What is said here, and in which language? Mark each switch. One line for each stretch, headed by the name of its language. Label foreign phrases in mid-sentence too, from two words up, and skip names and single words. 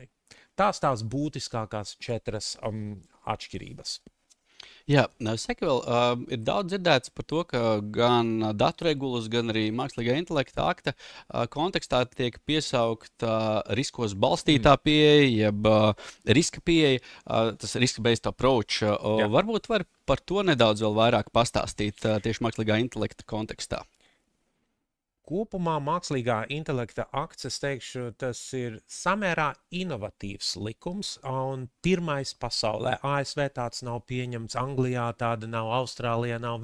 Latvian: Tās būtiskākās 4 atšķirības. Jā, seki vēl, ir daudz dzirdēts par to, ka gan datu regulas, gan arī mākslīgā intelekta akta kontekstā tiek piesaukta riskos balstītā pieeja, jeb riska pieeja, tas
English: risk-based approach.
Latvian: Varbūt var par to nedaudz vēl vairāk pastāstīt tieši mākslīgā intelekta kontekstā. Kopumā mākslīgā intelekta akts, es teikšu, tas ir samērā inovatīvs likums un pirmais pasaulē. ASV tāds nav pieņemts, Anglijā tāda nav, Austrālijā nav.